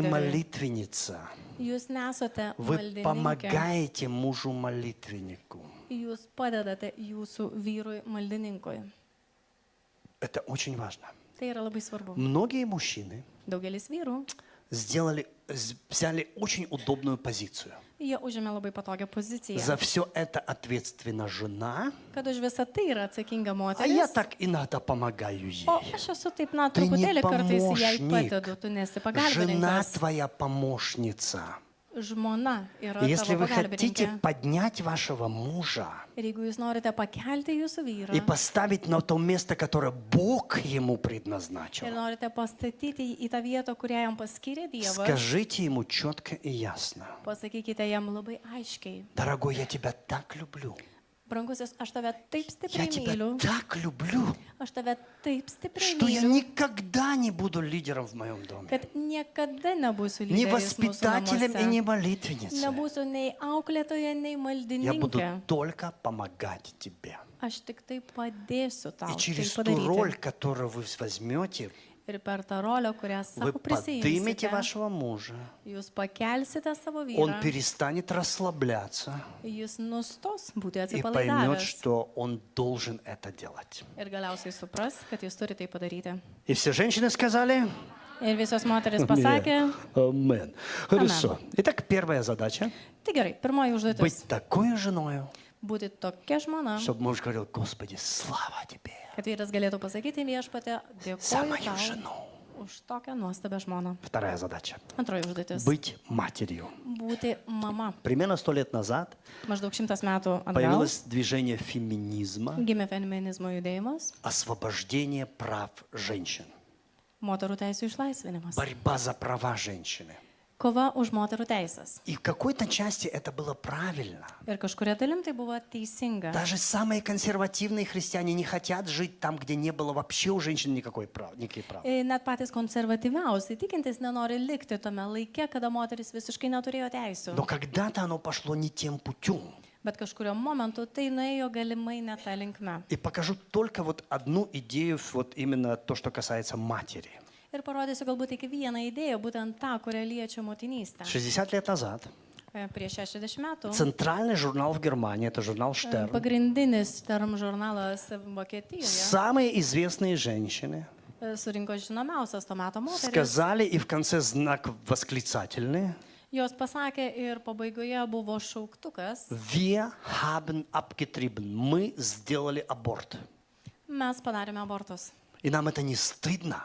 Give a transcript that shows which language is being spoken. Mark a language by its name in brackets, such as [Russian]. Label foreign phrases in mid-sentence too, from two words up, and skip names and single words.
[Lithuanian] lyderiui. [Russian] молитвенница. [Lithuanian] Jūs nesate [Russian] Вы [Lithuanian] maldininkė. [Russian] помогаете мужу-молитвеннику. [Lithuanian] Jūs padedate jūsų vyrui maldininkui. [Russian] Это очень важно. [Lithuanian] Tai yra labai svarbu. [Russian] Многие мужчины [Lithuanian] Daugelis vyrų, [Russian] взяли очень удобную позицию. [Lithuanian] jie užėmė labai patogią poziciją. [Russian] За все это ответственна жена, [Lithuanian] Kad už visą tai yra atsakinga [Russian] а я [Lithuanian] moteris. [Russian] так иногда помогаю ей. [Lithuanian] O aš esu taip, na, Tai ne truputėlį kartais jai [Russian] помощник. [Lithuanian] padedu, tu nesi [Russian] Жена [Lithuanian] pagalbininkas. [Russian] твоя помощница. [Lithuanian] Žmona yra [Russian] И если [Lithuanian] tavo [Russian] вы хотите [Lithuanian] pagalbininkė. [Russian] поднять вашего мужа [Lithuanian] Ir jeigu jūs norite pakelti jūsų vyrą [Russian] и поставить на то место, которое Бог ему [Lithuanian] ir [Russian] предназначил, [Lithuanian] norite pastatyti jį į tą vietą, kurią jam paskyrė Dievas, [Russian] скажите ему четко и ясно: [Lithuanian] pasakykite jam labai aiškiai. [Russian] дорогой, я тебя так люблю. [Lithuanian] Brangusis, aš tave taip [Russian] Я [Lithuanian] stipriai [Russian] тебя [Lithuanian] myliu, [Russian] так люблю, [Lithuanian] aš tave taip stipriai [Russian] что я [Lithuanian] myliu, [Russian] никогда не буду лидером в моем доме. [Lithuanian] kad niekada nebūsiu [Russian] Не [Lithuanian] lyderis mūsų [Russian] воспитателем и не [Lithuanian] namuose. [Russian] молитвенницей. [Lithuanian] Nebūsiu nei auklėtoja, nei [Russian] Я буду [Lithuanian] maldininkė. [Russian] только помогать тебе. [Lithuanian] Aš tik tai padėsiu tau [Russian] И [Lithuanian] tai [Russian] через ту роль, [Lithuanian] padaryti. [Russian] которую вы возьмете, [Lithuanian] Ir per tą rolę, kurią [Russian] вы [Lithuanian] savo [Russian] поднимете [Lithuanian] prisijimsite, [Russian] вашего мужа. [Lithuanian] jūs pakelsite savo [Russian] Он [Lithuanian] vyrą, [Russian] перестанет расслабляться [Lithuanian] jis nustos būti [Russian] и поймет, [Lithuanian] atsipalaidavęs [Russian] что он должен это делать. [Lithuanian] ir galiausiai supras, kad jis turi tai padaryti. [Russian] И все женщины сказали: [Lithuanian] Ir visos moteris pasakė, [Russian] Амен. Хорошо. Итак, первая задача [Lithuanian] tai gerai, pirmoji užduotis [Russian] быть такой женой, - [Lithuanian] būti tokia žmona, [Russian] чтобы муж говорил: Господи, слава тебе [Lithuanian] kad vyras galėtų pasakyti viešpatė, [Russian] за [Lithuanian] dėkoju [Russian] мою [Lithuanian] tau [Russian] жену. [Lithuanian] už tokią nuostabią žmoną. [Russian] Вторая задача [Lithuanian] Antroji užduotis [Russian] быть матерью. - [Lithuanian] būti mama. [Russian] Примерно 100 лет назад [Lithuanian] Maždaug 100 metų atgal [Russian] появилось движение феминизма, [Lithuanian] gimė feminizmo judėjimas, [Russian] освобождение прав женщин, [Lithuanian] moterų teisų išlaisvinimas, [Russian] борьба за права женщины. [Lithuanian] kova už moterų teisės. [Russian] И в какой-то части это было правильно. [Lithuanian] Ir kažkuria dalim tai buvo teisinga. [Russian] Даже самые консервативные христиане не хотят жить там, где не было вообще у женщин никаких прав. [Lithuanian] Net patys konservatyviausiai tikintis nenori likti tame laike, kada moteris visiškai neturėjo teisų. [Russian] Но когда-то оно пошло не тем путем. [Lithuanian] Bet kažkurio momentu tai nuėjo galimai ne tą linkmę. [Russian] И покажу только вот одну идею, вот именно то, что касается матери. [Lithuanian] Ir parodysiu galbūt tik vieną idėją, būtent tą, kurią liečia motinystę. [Russian] 60 лет назад [Lithuanian] Prieš 60 metų [Russian] центральный журнал в Германии, это журнал Штерн, [Lithuanian] pagrindinis term žurnalas Vokietijoje [Russian] самые известные женщины [Lithuanian] surinko žinomiausias to meto moteris. [Russian] сказали, и в конце знак восклицательный: [Lithuanian] Jos pasakė ir pabaigoje buvo šauktukas. [German] Wir haben abgetrieben, [Russian] мы сделали аборт. [Lithuanian] Mes padarėme abortus. [Russian] И нам это не стыдно.